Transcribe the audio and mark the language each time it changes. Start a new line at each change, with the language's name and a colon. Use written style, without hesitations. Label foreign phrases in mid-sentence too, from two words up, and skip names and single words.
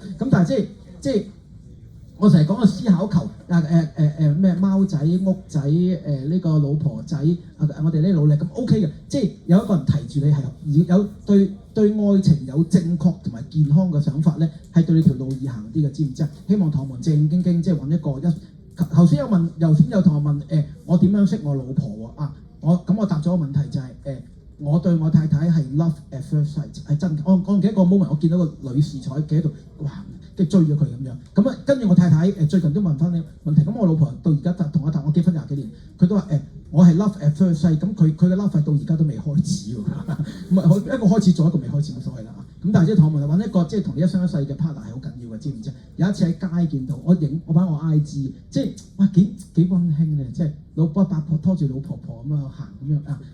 Cantonese: 咁但係即係我成日講個思考球咩貓仔屋仔呢個老婆仔我哋呢努力咁 OK 嘅，即係有一個人提住你係有對愛情有正確同埋健康嘅想法咧，係對你條路易行啲嘅，知唔知啊？希望唐文正經經即係揾一個頭先有同學問我點樣識我老婆喎啊？我答咗個問題就係我對我太太係
English: love at first sight
Cantonese: 係真嘅。我唔記得個 moment， 我見到個女士坐喺度，哇！即係追咗佢咁樣。咁跟住我太太最近都問翻呢個問題。咁我老婆到而家同我結婚20幾年，佢都話我係
English: love at first sight。
Cantonese: 咁佢嘅 love 到而家都未開始喎。唔係一個開始做，一個未開始冇所謂啦。咁但係即係唐文揾一個即係同你一生一世嘅 partner 係好緊要嘅，知唔知？有一次喺街見到我擺我 IG， 即係哇幾溫馨咧，即係老伯伯拖住老婆婆咁樣行咁樣啊。